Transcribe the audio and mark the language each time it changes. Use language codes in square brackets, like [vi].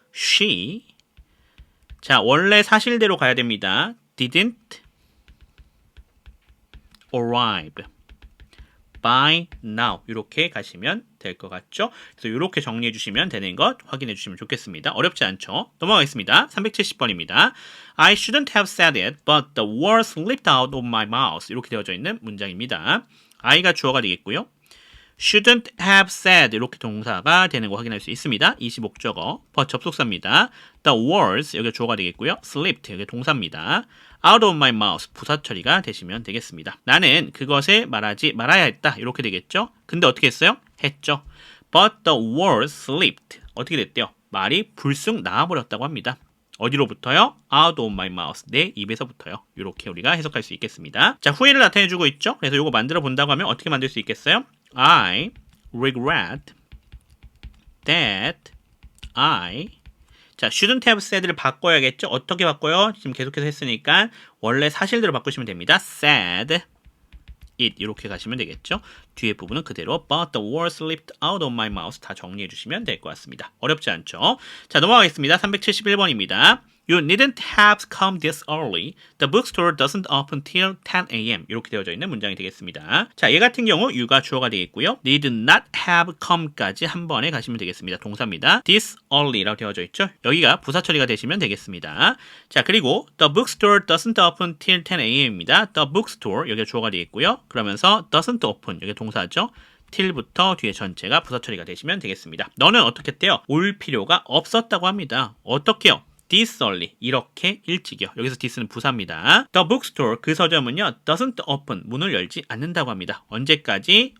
[ko] she 자, 원래 사실대로 가야 됩니다. [en] didn't arrive by now [ko] 이렇게 가시면 될 것 같죠? 그래서 이렇게 정리해 주시면 되는 것 확인해 주시면 좋겠습니다. 어렵지 않죠? 넘어가겠습니다. 370번입니다. [en] I shouldn't have said it, but the words slipped out of my mouth [ko] 이렇게 되어져 있는 문장입니다. I가 주어가 되겠고요. [en] shouldn't have said [ko] 이렇게 동사가 되는 거 확인할 수 있습니다. 25적어 접속사입니다. [en] The words [ko] 여기가 주어가 되겠고요. slipped 여기 동사입니다. [en] out of my mouth [ko] 부사 처리가 되시면 되겠습니다. 나는 그것을 말하지 말아야 했다 이렇게 되겠죠. 근데 어떻게 했어요? 했죠. [en] But the words slipped [ko] 어떻게 됐대요? 말이 불쑥 나와버렸다고 합니다. 어디로부터요? [en] out of my mouth [ko] 내 입에서부터요. 이렇게 우리가 해석할 수 있겠습니다. 자, 후회를 나타내주고 있죠. 그래서 이거 만들어 본다고 하면 어떻게 만들 수 있겠어요? [en] I regret that I 자, shouldn't have said를 [ko] 바꿔야겠죠? 어떻게 바꿔요? 지금 계속해서 했으니까 원래 사실대로 바꾸시면 됩니다. [en] said it [ko] 이렇게 가시면 되겠죠? 뒤에 부분은 그대로 [en] but the words slipped out of my mouth [ko] 다 정리해 주시면 될 것 같습니다. 어렵지 않죠? 자, 넘어가겠습니다. 371번입니다. [en] You needn't have come this early. The bookstore doesn't open till 10 a.m. [ko] 이렇게 되어져 있는 문장이 되겠습니다. 자, 얘 같은 경우 you가 주어가 되겠고요. [en] Need not have come [ko] 까지 한 번에 가시면 되겠습니다. 동사입니다. [en] This early [ko] 라고 되어져 있죠. 여기가 부사 처리가 되시면 되겠습니다. 자, 그리고 [en] the bookstore doesn't open till 10 a.m.입니다. The bookstore [ko] 여기가 주어가 되겠고요. 그러면서 [en] doesn't open [ko] 여기 동사죠. till부터 뒤에 전체가 부사 처리가 되시면 되겠습니다. 너는 어떻게 했대요? 올 필요가 없었다고 합니다. 어떻게요? [en] this early [ko] 이렇게 일찍이요. 여기서 this는 부사입니다. [en] The bookstore [ko] 그 서점은요 [en] doesn't open [ko] 문을 열지 않는다고 합니다. 언제까지?